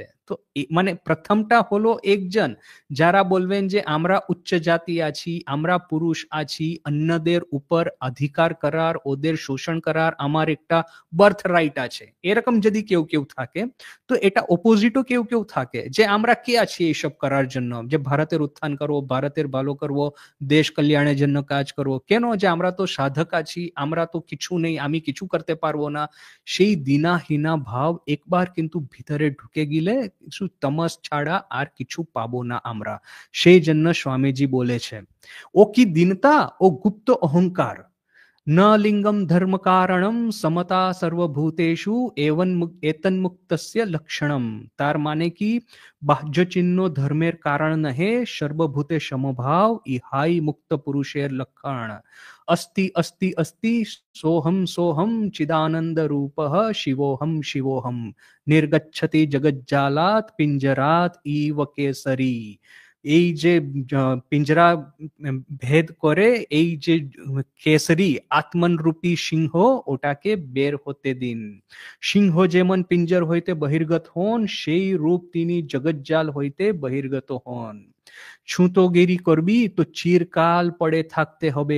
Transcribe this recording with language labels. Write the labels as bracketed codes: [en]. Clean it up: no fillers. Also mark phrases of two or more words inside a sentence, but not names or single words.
[bn] তো মানে প্রথমটা হলো একজন যারা বলবেন যে আমরা উচ্চ জাতি আছি, আমরা পুরুষ আছি, অন্যদের উপর অধিকার করার, ওদের শোষণ করার আমার একটা [en] birth right [bn] আছে, এরকম যদি কেউ কেউ থাকে, তো এটা অপোজিটও কেউ কেউ থাকে যে আমরা কে আছি এইসব করার জন্য, যে ভারতের উত্থান করবো, ভারতের ভালো করবো, দেশ কল্যাণের জন্য কাজ করবো, কেন যে আমরা তো সাধক আছি, আমরা তো কিছু নেই, আমি কিছু করতে পারবো না। সেই দিনাহীনা ভাব একবার কিন্তু ভিতরে ঢুকে গেলে কিছু তমস ছাড়া আর কিছু পাবো না আমরা। সেই জন্য স্বামীজি বলেছে ও কি দীনতা, ও গুপ্ত অহংকার, [sa] न लिंगम धर्म कारणम समता सर्वभूतेषु एवं एतन्मुक्तस्य लक्षणम। [bn] তার মানে কি, বাহ্য চিহ্ন ধর্মের কারণ নহে, সর্বভূতে সমভাব ইহাই মুক্ত পুরুষের লক্ষণ। [sa] अस्ति अस्ति अस्ति सोहम सोहम चिदानंद रूपः शिवोहम शिवोहम, निर्गच्छति जगज्जालात् पिंजरात् इव केसरी। [bn] এই যে পিঞ্জরা ভেদ করে এই যে কেসরি আত্মনরূপী সিংহ ওটাকে বের হতে দিন। সিংহ যেমন পিঞ্জর হইতে বহির্গত হন, সেই রূপ তিনি জগজ্জাল হইতে বহির্গত হন। ছুতোগিরি করবি তো চিরকাল পড়ে থাকতে হবে।